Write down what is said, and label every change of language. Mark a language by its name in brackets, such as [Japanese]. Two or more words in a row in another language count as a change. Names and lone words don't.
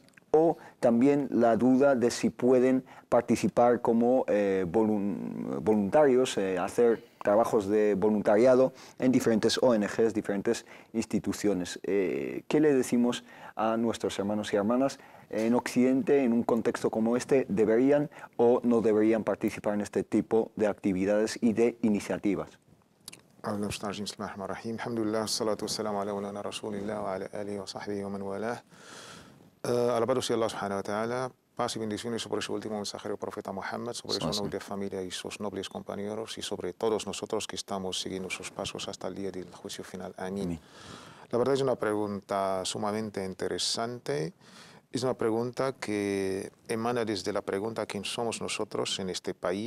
[Spanish] O también la duda de si pueden participar como voluntarios, hacer trabajos de voluntariado en diferentes ONGs, diferentes instituciones. ¿Qué le decimos a nuestros hermanos y hermanas en Occidente, en un contexto como este? ¿Deberían o no deberían participar en este tipo de actividades y de iniciativas? [Arabic] الحمد لله، الصلاة والسلام على مولانا رسول الله وعلى آله وصحبه ومن والاه. [Spanish] Alabado sea Allah [Arabic] سبحانه وتعالى, [Spanish] paz y bendiciones sobre su último mensajero, profeta Muhammad, sobre su noble familia y sus nobles compañeros, y sobre todos nosotros que estamos siguiendo sus pasos hasta el día del juicio final. Amén. La verdad es una pregunta sumamente interesante. Es una pregunta que emana desde la pregunta: ¿quién somos nosotros en este país?